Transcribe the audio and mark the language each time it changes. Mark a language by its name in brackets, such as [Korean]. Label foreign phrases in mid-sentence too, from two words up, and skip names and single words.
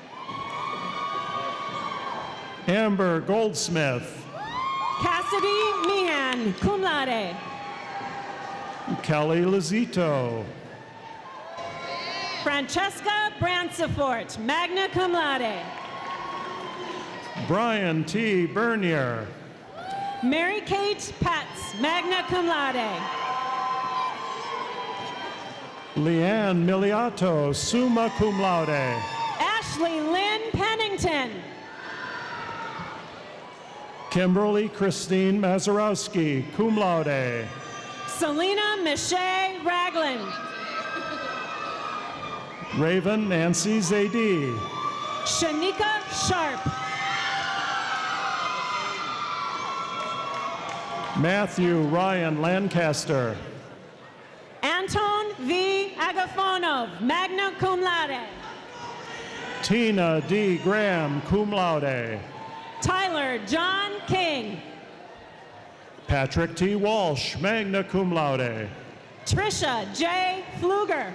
[English] Amber Goldsmith. Cassidy Meehan, [Latin] cum laude. [English] Kelly Lizito. Francesca Bransifort, [Latin] magna cum laude. [English] Brian T. Bernier. Mary Kate Petz, [Latin] magna cum laude. [English] Leanne Miliato, [Latin] summa cum laude. [English] Ashley Lynn Pennington. Kimberly Christine Mazurowski, [Latin] cum laude. [English] Selena Miche Ragland. Raven Nancy Zadie. Shanika Sharp. Matthew Ryan Lancaster. Anton V. Agafonov, [Latin] magna cum laude. [English] Tina D. Graham, [Latin] cum laude. [English] Tyler John King. Patrick T. Walsh, [Latin] magna cum laude. [English] Trisha J. Pfluger.